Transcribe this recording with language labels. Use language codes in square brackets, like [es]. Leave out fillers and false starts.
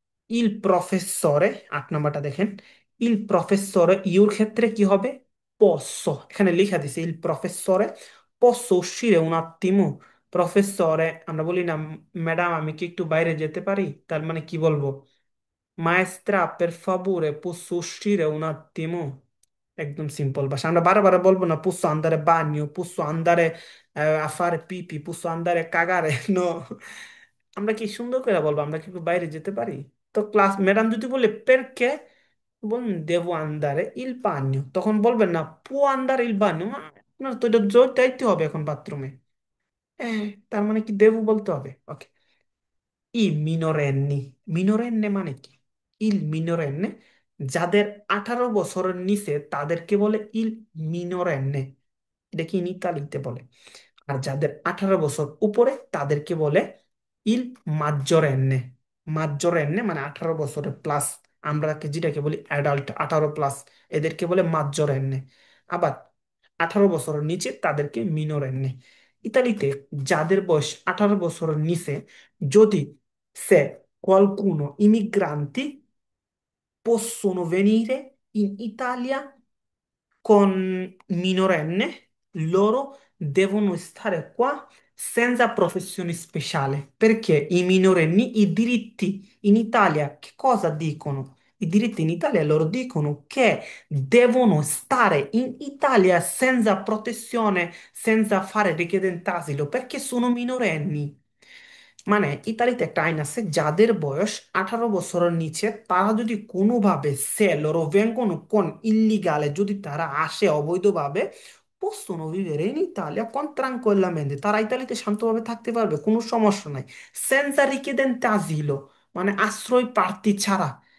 [bn] ইল প্রফেসরে, 8 নাম্বারটা দেখেন। ইল প্রফেসরে ইউর ক্ষেত্রে কি হবে, posso, এখানে লিখা দিছে ইল প্রফেসরে [it] posso uscire un attimo। [bn] প্রফেসরে আমরা বলি না ম্যাডাম আমি কি একটু বাইরে যেতে পারি, তার মানে কি বলবো? [it] মায়েস্ত্রা per favore posso uscire un attimo। [bn] একদম সিম্পল ভাষা, আমরা বারে বারে বলবো না [it] posso andare a bagno, posso andare a fare pipì, posso andare a cagare no, [bn] আমরা কি সুন্দর করে বলবো আমরা কি একটু বাইরে যেতে পারি? তো ক্লাস ম্যাডাম যদি বলে পেরকে, বলুন দেবো আন্দারে ইল বান্যু, তখন বলবেন না পু আন্দার ইল বান্যু, আপনার তো এটা জোর দায়িত্ব হবে এখন বাথরুমে। হ্যাঁ, তার মানে কি দেবো বলতে হবে। ওকে, ই মিনোরেন্নি, মিনোরেন্নে মানে কি, ইল মিনোরেন্নে, যাদের 18 বছরের নিচে তাদেরকে বলে ইল মিনোরেন্নে, এটা কি ইন ইতালিতে বলে। আর যাদের 18 বছর উপরে তাদেরকে বলে ইল মাজ্জোরেন্নে। মাজ্জোরেন্নে মানে 18 বছরের প্লাস, আমরা যেটাকে বলি অ্যাডাল্ট 18 প্লাস, এদেরকে বলে মাজ্জোরেন্নে। আবার 18 বছরের নিচে তাদেরকে মিনোরেন্নে। ইতালিতে যাদের বয়স 18 বছরের নিচে, যদি সে [it] qualcuno immigranti possono venire in Italia con minorenne, loro devono stare qua senza professione speciale, perché i minorenni, i diritti in Italia, che cosa dicono? I diritti in Italia loro dicono che devono stare in Italia senza protezione, senza fare richiedente asilo, perché sono minorenni. [bn] মানে ইতালিতে একটা আইন আছে, যাদের বয়স 18 বছরের নিচে তারা যদি কোনোভাবে সেল ও [it] vengono con illegale, [bn] যদি তারা আসে অবৈধভাবে, [it] possono vivere in Italia con tranquillamente, [bn] তারা ইতালিতে শান্তভাবে থাকতে পারবে, কোনো সমস্যা নাই, [it] senza richiedente asilo, [bn] মানে আশ্রয় প্রার্থী ছাড়া।